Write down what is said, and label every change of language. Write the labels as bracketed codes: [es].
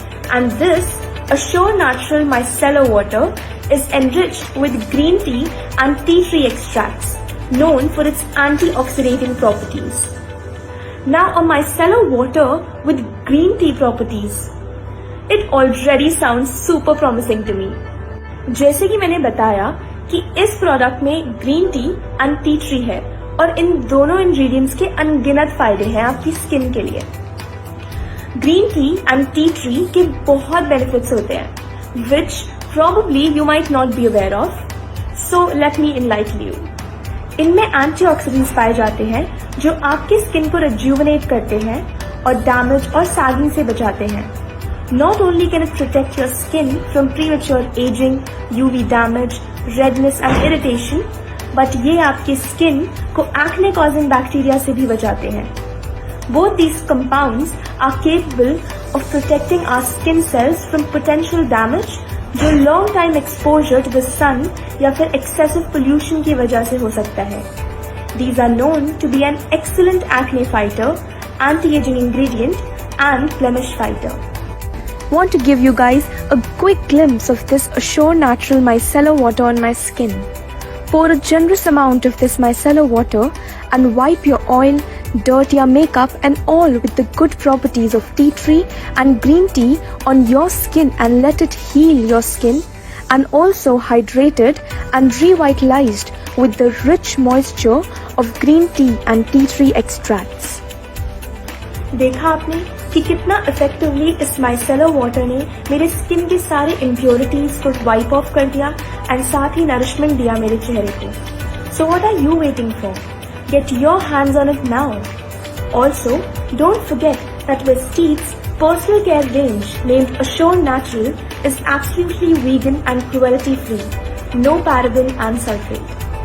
[en] And this Assure Natural Micellar Water is enriched with green tea and tea tree extracts, known for its antioxidant properties. Now a micellar water with green tea properties. It already sounds super promising to me. [hi] जैसे कि मैंने बताया कि इस product में green tea and tea tree है और इन दोनों इंग्रेडिएंट्स के अनगिनत फायदे हैं आपकी स्किन के लिए. Green tea and tea tree के बहुत बेनिफिट्स होते हैं [en] Which probably you might not be aware of, so let me enlighten you. [hi] इनमें एंटीऑक्सीडेंट्स पाए जाते हैं जो आपकी स्किन को रिज्यूवनेट करते हैं और डैमेज और सैगिंग से बचाते हैं. [en] Not only can it protect your skin from premature aging, UV damage, redness and irritation, but [hi] ये आपकी [en] skin को acne causing bacteria [hi] से भी बचाते हैं. [en] Both these compounds are capable of protecting our skin cells from potential damage जो long time exposure to the sun या फिर excessive pollution [hi] की वजह से हो सकता है. [en] These are known to be an excellent acne fighter, anti-aging ingredient and blemish fighter. Want to give you guys a quick glimpse of this Assure Natural Micellar Water on my skin. Pour a generous amount of this micellar water and wipe your oil, dirt या makeup and all with the good properties of tea tree and green tea on your skin and let it heal your skin and also hydrated and revitalized with the rich moisture of green tea and tea tree extracts. [hi] देखा आपने कि कितना effectively इस micellar water ने मेरे skin के सारे impurities को वाइप ऑफ कर दिया एंड साथ ही नरिशमेंट दिया मेरे चेहरे को। [en] So what are you waiting for? Get your hands on it now. Also don't forget that Vestige's personal care range named Assure Natural is absolutely vegan and cruelty free, no paraben and sulfate.